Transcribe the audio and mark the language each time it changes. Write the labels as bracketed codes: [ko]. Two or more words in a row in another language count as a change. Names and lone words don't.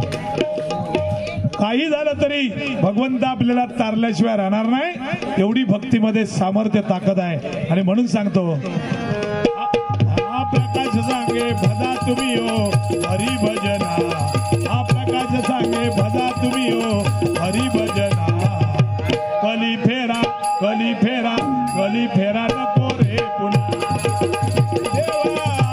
[mr] काही झालं तरी भगवंत आपल्याला तारल्याशिवाय राहणार नाही, एवढी भक्तीमध्ये सामर्थ्य ताकद आहे. आणि म्हणून सांगतो, हा प्रकाश सांगे भजा तुम्ही हो हरी भजना, हा प्रकाश सांगे भजा तुम्ही हो हरी भजना. कली फेरा कली फेरा कली फेरा नको रे पुन्हा, देवा